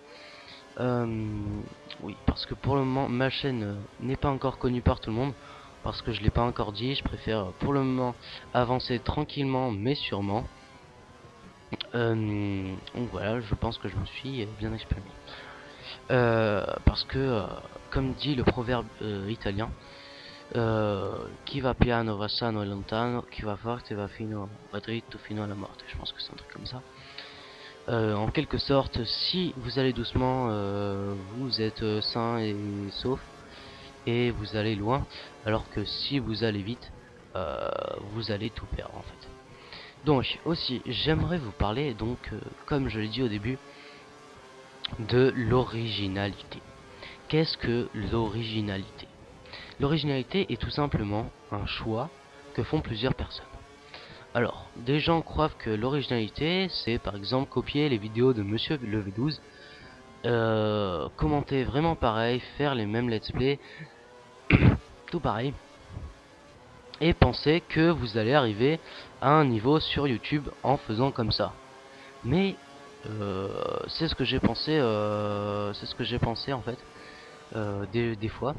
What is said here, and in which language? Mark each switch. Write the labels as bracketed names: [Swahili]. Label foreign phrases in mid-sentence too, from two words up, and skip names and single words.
[French] Oui, parce que pour le moment ma chaîne n'est pas encore connue par tout le monde, parce que je l'ai pas encore dit, je préfère pour le moment avancer tranquillement mais sûrement. Donc voilà, je pense que je me suis bien exprimé. Parce que, comme dit le proverbe italien, [Italian] qui va piano va sano e lontano, qui va forte va dritto fino alla morte. [French] Je pense que c'est un truc comme ça. En quelque sorte, si vous allez doucement, vous êtes sain et sauf, et vous allez loin, alors que si vous allez vite, vous allez tout perdre en fait. Donc aussi, j'aimerais vous parler, donc comme je l'ai dit au début, de l'originalité. Qu'est-ce que l'originalité? L'originalité est tout simplement un choix que font plusieurs personnes. Alors, des gens croient que l'originalité, c'est par exemple copier les vidéos de Monsieur le V12, commenter vraiment pareil, faire les mêmes [English] let's play, [French] tout pareil, et penser que vous allez arriver à un niveau sur YouTube en faisant comme ça. Mais c'est ce que j'ai pensé, en fait, des fois.